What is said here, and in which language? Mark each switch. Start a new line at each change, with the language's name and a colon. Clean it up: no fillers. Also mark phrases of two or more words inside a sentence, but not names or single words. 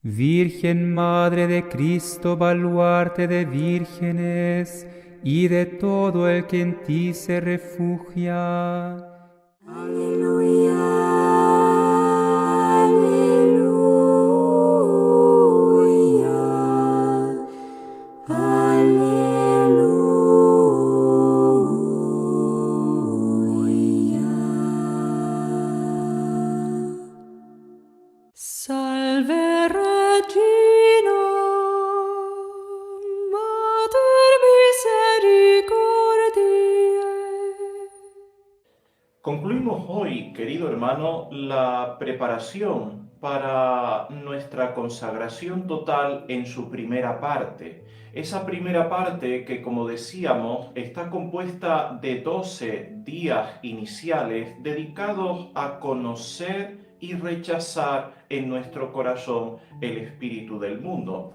Spanish: Virgen Madre de Cristo, baluarte de vírgenes y de todo el que en ti se refugia. Aleluya, aleluya, aleluya.
Latin: Salve Regina, Mater misericordiae.
Spanish: Concluimos hoy, querido hermano, la preparación para nuestra consagración total en su primera parte. Esa primera parte que, como decíamos, está compuesta de 12 días iniciales dedicados a conocer y rechazar en nuestro corazón el espíritu del mundo.